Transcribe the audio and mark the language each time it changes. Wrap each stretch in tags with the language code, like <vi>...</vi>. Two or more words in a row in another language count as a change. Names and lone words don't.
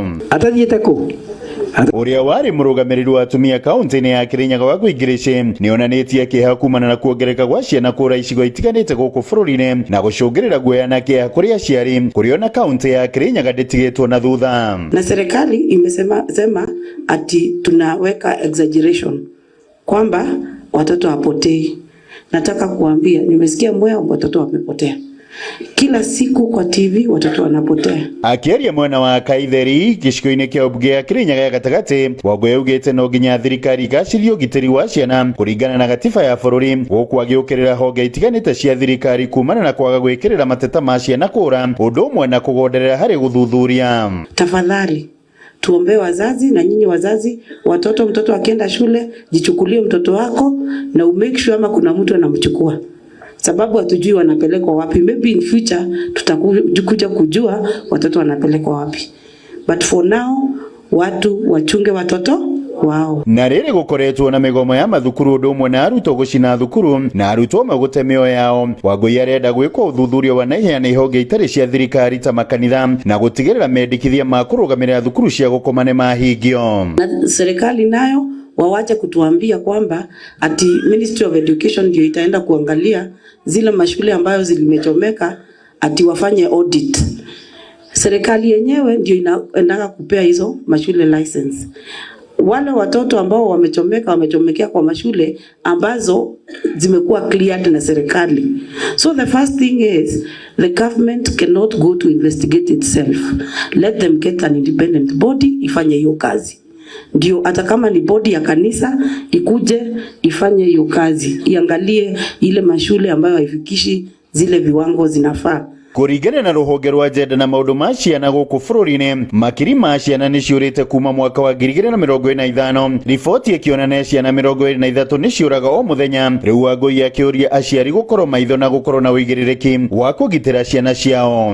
<ki>Atathiĩte kũ? Ũrĩa warĩ mũrũgamĩrĩri wa atumia kaunti-ini ya Kĩrĩnyaga wa Ngũi nĩ onanĩtie kĩeha kumana na kuongereka gwa ciana kũra icigo itiganĩte gũkũ bũrũri-inĩ na gũcũngĩrĩra guoya na kĩeha kũrĩ aciari, kũrĩa ona kaunti ya Kĩrĩnyaga ndĩtigĩtwo na thutha.</ki> <sw>Na serikali imesema ati tunaweka exaggeration kwamba watoto hapotei. Nataka kuambia, nimesikia Mwea watoto wamepotea. Kila siku kwa TV watoto wanapotea.</sw> <ki>Akĩaria mwena wa Kaitheri gĩcigo-inĩ kĩa ũmbunge ya Kĩrĩnyaga ya gatagatĩ, Wangũi augĩte no nginya thirikari igacĩrie ũgitĩri wa ciana kũringana na gatiba ya bũrũri, gũkũ agĩũkĩrĩra honge itiganĩte cia thirikari kumana na kwaga gwĩkĩrĩra mateta ma ciana kũra, ũndũ ũmwe na kũgonderera harĩ gũthuthuria.</ki> <sw>Tafadhali tuombe wazazi na nyinyi wazazi, mtoto akienda shule jichukulie mtoto wako na</sw> <en>umake sure</en> <sw>ama kuna mtu anamchukua, sababu hatujui wanapelekwa wapi.</sw> <en>Maybe in future</en> <sw>tutakuja kujua watoto wanapelekwa wapi,</sw> <en>but for now</en> <sw>watu wachunge watoto wao.</sw> <ki>Na rĩrĩ gũkoretwo na mĩgomo ya mathukuru ũndũ ũmwe na arutwo gũcina thukuru na arutwo magũte mĩoyo yao, Wangũi arenda gwĩkwo ũthuthuria wa naihenya na ihonge itarĩ cia thirikari ta makanitha na gũtigĩrĩra mendekithia ma kũrũgamĩrĩra thukuru cia gũkoma nĩ mahingio.</ki> <sw>Na serikali nayo wawache kutuambia kwamba ati</sw> <en>Ministry of Education</en> <sw>ndio itaenda kuangalia zile mashule ambayo zilimechomeka ati wafanye audit. Serikali yenyewe ndio inaenda kupea hizo mashule license. Wale watoto ambao wamechomekea kwa mashule ambazo zimekuwa cleared na serikali.</sw> <en>So the first thing is the government cannot go to investigate itself. Let them get an independent body</en> <sw>ifanye hiyo kazi. Ndio hata kama ni bodi ya kanisa ikuje ifanye hiyo kazi, iangalie ile mashule ambayo haifikishi zile viwango zinafaa.</sw> <ki>Kũringana na rũhonge rwa njenda na maũndũ ma ciana gũkũ bũrũri-inĩ, makiri ma ciana nĩ ciũrĩte kuma mwaka wa 2025, riboti ĩkĩonania ciana 23 nĩ ciũraga o mũthenya. Rĩu Wangũi akĩũria aciari gũkorwo maitho na gũkorwo na ũigĩrĩrĩki wa kũgitĩra ciana ciao.</ki>